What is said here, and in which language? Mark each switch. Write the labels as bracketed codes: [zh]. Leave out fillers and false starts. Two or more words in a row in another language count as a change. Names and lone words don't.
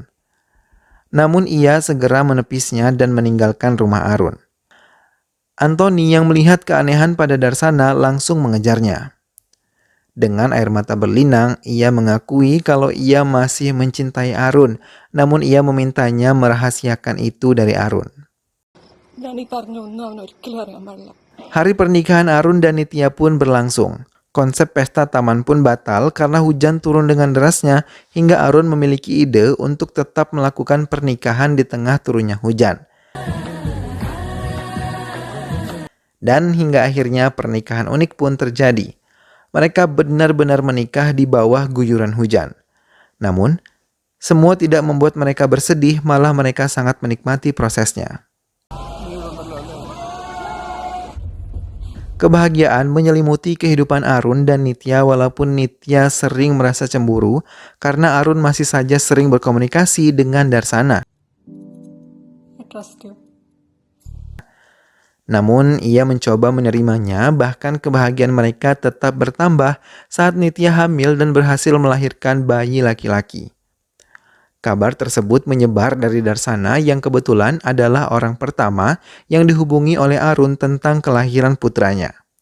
[id] Namun ia segera menepisnya dan meninggalkan rumah Arun. Anthony yang melihat keanehan pada Darsana langsung mengejarnya. Dengan air mata berlinang, ia mengakui kalau ia masih mencintai Arun, namun ia memintanya merahasiakan itu dari Arun. [ml] ഞാൻ ഈ പറഞ്ഞൊന്നും അവൻ ഒരിക്കലും അറിയാൻ പാടില്ല. [id] Hari pernikahan Arun dan Nitya pun berlangsung. Konsep pesta taman pun batal karena hujan turun dengan derasnya hingga Arun memiliki ide untuk tetap melakukan pernikahan di tengah turunnya hujan. Dan hingga akhirnya pernikahan unik pun terjadi. Mereka benar-benar menikah di bawah guyuran hujan. Namun, semua tidak membuat mereka bersedih, malah mereka sangat menikmati prosesnya. Kebahagiaan menyelimuti kehidupan Arun dan Nitya walaupun Nitya sering merasa cemburu karena Arun masih saja sering berkomunikasi dengan Darsana. [en] I trust you. [id] Namun ia mencoba menerimanya, bahkan kebahagiaan mereka tetap bertambah saat Nitya hamil dan berhasil melahirkan bayi laki-laki. Kabar tersebut menyebar dari Darsana yang kebetulan adalah orang pertama yang dihubungi oleh Arun tentang kelahiran putranya.